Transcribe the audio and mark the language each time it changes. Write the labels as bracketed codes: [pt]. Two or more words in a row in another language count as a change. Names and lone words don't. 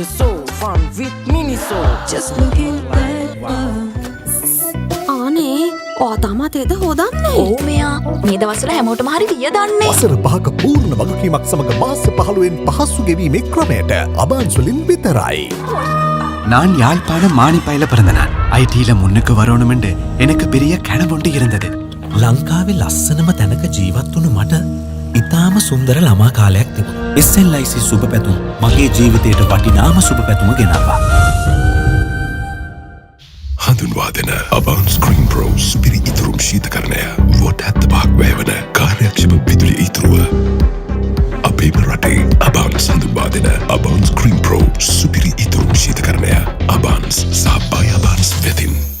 [si] ආනේ ආතාමතේද හෝදන්නේ ඕ මෙයා මේ දවස්වල හැමෝටම හරි වියදන්නේ. වසර 5ක පූර්ණ වගකීමක් සමග මාස 15න් පහසු ගෙවීමේ ක්‍රමයට අබාන්ස් වලින් විතරයි. [ta] நான் யாழ்ப்பாண மானிப்பாயில பிறந்தனான். ஐடியில முன்னுக்கு வரணுமெண்டு எனக்கு பெரிய கனவுண்டு இருந்தது. [si] ලංකාවේ ලස්සනම තැනක ජීවත් වුණු මට ඉතාම සුන්දර ළමා කාලයක් තිබුණා. SLIC සුබ පැතුම් මගේ ජීවිතයට වටිනාම සුබ පැතුම ගෙනාවා. හඳුන්වා දෙන අබාන්ස් ස්ක්‍රීන් ප්‍රෝ සුපිරි ඉතුරුම් ශීතකරණය වොට 75ක් වැයවන කාර්යක්ෂම විදුලි ඉතුරුව අපේම රටේ අබාන්ස් හඳුන්වා දෙන අබාන්ස් ස්ක්‍රීන් ප්‍රෝ සුපිරි ඉතුරුම් ශීතකරණය අබාන්ස් සාප්පාය අබාන්ස් වෙතින්